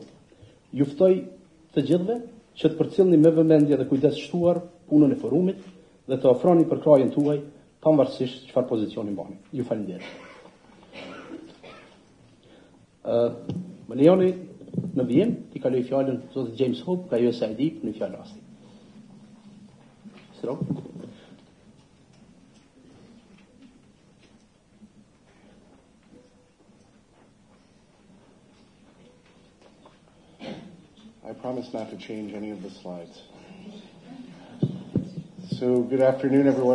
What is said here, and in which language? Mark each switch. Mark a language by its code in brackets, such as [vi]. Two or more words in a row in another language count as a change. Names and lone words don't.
[sq] Ju ftoj të gjithëve që të përcjellni me vëmendje dhe kujdes shtuar punën e forumit dhe të ofroni përkrahjen tuaj pavarësisht çfarë pozicioni mbani. Ju falenderoj. Më lejoni në vijim t'i kaloj fjalën zotit James Hope nga USAID në fjalë rasti. [en] I promise not to change any of the slides. So, good afternoon, everyone.